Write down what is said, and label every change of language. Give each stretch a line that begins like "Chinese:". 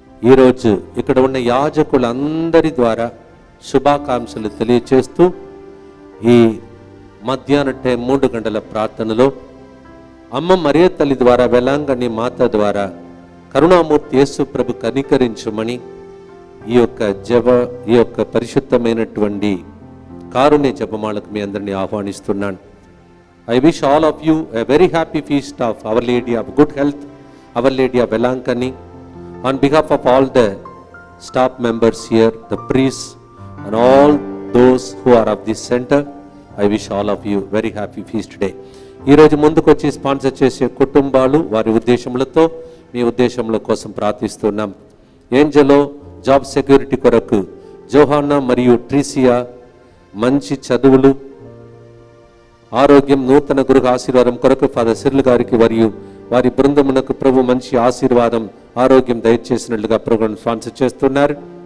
Telugu: ఈరోజు ఇక్కడ ఉన్న యాజకులందరి ద్వారా శుభాకాంక్షలు తెలియచేస్తూ ఈ మధ్యాహ్నం 3 గంటల ప్రార్థనలో అమ్మ మరియ తల్లి ద్వారా, వేలాంకణి మాత ద్వారా కరుణామూర్తి యేసు ప్రభు కనికరించమని ఈ యొక్క పరిశుద్ధమైనటువంటి కారుణ్య జపమాలకు మీ అందరినీ ఆహ్వానిస్తున్నాను.
English: I wish all of you a very happy feast of Our Lady of Good Health, Our Lady of Velankani. On behalf of all the staff members here, the priests and all those who are of this center, I wish all of you very happy feast today.
Telugu: ఈ రోజు ముందుకు వచ్చి sponsor చేసే కుటుంబాలు వారి ఉద్దేశములతో మీ ఉద్దేశముల కోసం ప్రార్థిస్తున్నాం. Angelo job security కొరకు, జోహానా మరియు ట్రీసియా మంచి చదువులు, ఆరోగ్యం, నూతన గృహ ఆశీర్వాదం కొరకు ఫాదర్ సిర్ల్ గారికి మరియు వారి బృందమునకు ప్రభు మంచి ఆశీర్వాదం, ఆరోగ్యం దయచేసినట్లుగా ప్రోగ్రాం స్పాన్సర్ చేస్తున్నారు.